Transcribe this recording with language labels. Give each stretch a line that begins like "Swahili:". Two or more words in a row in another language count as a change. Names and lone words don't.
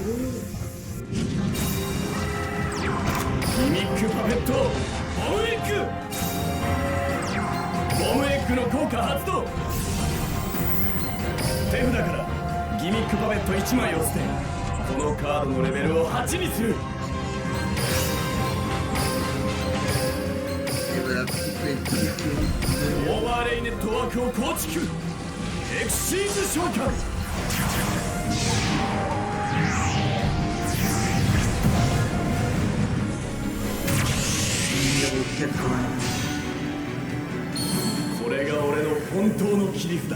Japanese: ギミックパペットボムエッグ。ボムエッグの効果発動。手札からギミックパペット1枚を捨て、このカードのレベルを8にする。
French: Et voilà, petite playlist.
Japanese: オーバーレイネットワークを構築。エクシーズ召喚。
French: Numéro 80.
Japanese: これが俺の本当の切り札。